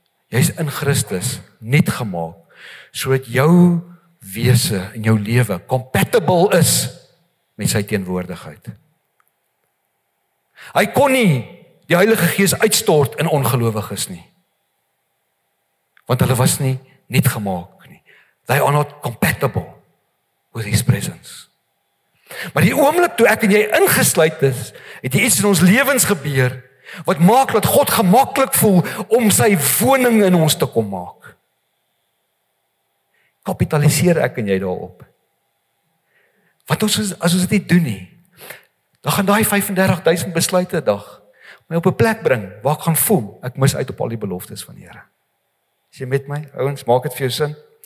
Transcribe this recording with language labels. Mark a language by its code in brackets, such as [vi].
[af] Jy's in Christus net gemaak sodat jou wese in jou lewe compatible is met sy teenwoordigheid. Hy kon nie die Heilige Gees uitstort in ongelowiges nie. Want hulle was nie net gemaak nie. [en] They are not compatible with his presence. [af] Maar die oomblik toe ek en jy ingesluit is, het iets in ons lewens gebeur wat maak dat God gemaklik voel om sy woning in ons te kom maak. Kapitaliseer ek en jy daarop. Want as ons dit nie doen nie, dan gaan daai 35,000 besluite 'n dag my op 'n plek bring waar ek gaan voel ek mis uit op al die beloftes van die Here. Is jy met my? Ouens, maak dit vir jou sin.